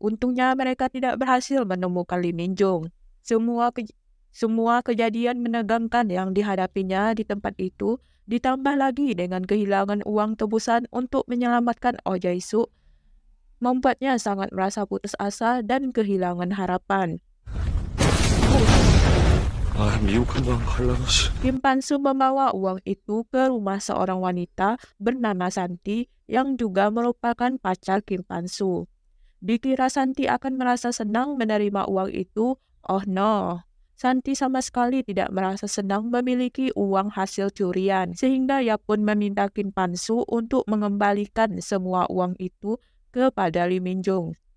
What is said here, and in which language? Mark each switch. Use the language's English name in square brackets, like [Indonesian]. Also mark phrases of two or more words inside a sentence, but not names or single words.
[Indonesian] Untungnya mereka tidak berhasil menemukan Lee Min-jung. Semua kejadian menegangkan yang dihadapinya di tempat itu, ditambah lagi dengan kehilangan uang tebusan untuk menyelamatkan Oh Jae-suk, membuatnya sangat merasa putus asa dan kehilangan harapan. [Korean] 미국 한방 갈라놓지. [Indonesian] Kim Pan-soo membawa uang itu ke rumah seorang wanita bernama Santi yang juga merupakan pacar Kim Pan-soo. Dikira Santi akan merasa senang menerima uang itu. [English] Oh no, [Indonesian] Santi sama sekali tidak merasa senang memiliki uang hasil curian, sehingga ia pun meminta Kim Pan-soo untuk mengembalikan semua uang itu kepada Lee Min-jung.